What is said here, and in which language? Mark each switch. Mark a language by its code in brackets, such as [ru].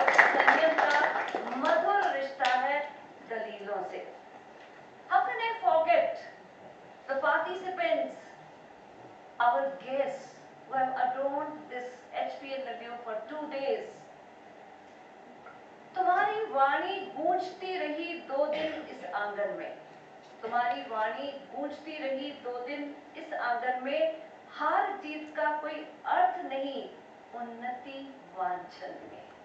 [hi] संयम का मधुर रिश्ता है दलीलों से। [en] How can I forget the participants, our guests who have adorned this HPNLU for 2 days? [hi] तुम्हारी वाणी गूंजती रही 2 दिन इस आंगन में। तुम्हारी वाणी गूंजती रही 2 दिन इस आंगन में। हार जीत का कोई अर्थ नहीं उन्नति वांछन में।